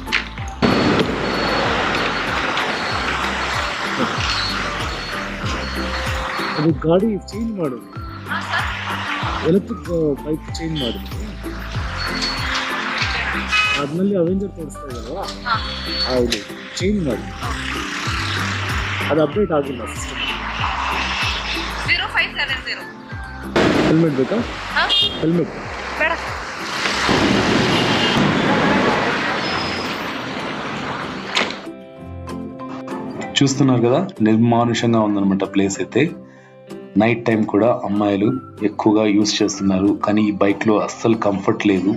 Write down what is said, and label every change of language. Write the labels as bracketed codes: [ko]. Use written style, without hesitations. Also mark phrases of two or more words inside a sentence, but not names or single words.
[kn] ಅದು ಗಾಡಿ ಚೇಂಜ್ ಮಾಡೋದು, ಎಲೆಕ್ಟ್ರಿಕ್ ಬೈಕ್ ಚೇಂಜ್ ಮಾಡಿದ್ರು. ಅದ್ರಲ್ಲಿ ಅವೆಂಜರ್ ತೋರಿಸ್ತಾ ಇದಲ್ವಾ, ಹೌದು ಚೇಂಜ್ ಮಾಡಿ. ಅದು ಅಪ್ಡೇಟ್ ಆಗಿಲ್ಲ ಸಿಸ್ಟಮ್. 0570. ಹೆಲ್ಮೆಟ್ ಬೇಕಾ? ಹೆಲ್ಮೆಟ್ ಬೇಡ. [te] చూస్తున్నారు కదా, నిర్మానుషంగా ఉందన్నమాట ప్లేస్ అయితే. [en] night time [te] కూడా అమ్మాయిలు ఎక్కువగా యూజ్ చేస్తున్నారు, కానీ ఈ బైక్ లో అస్సలు కంఫర్ట్ లేదు.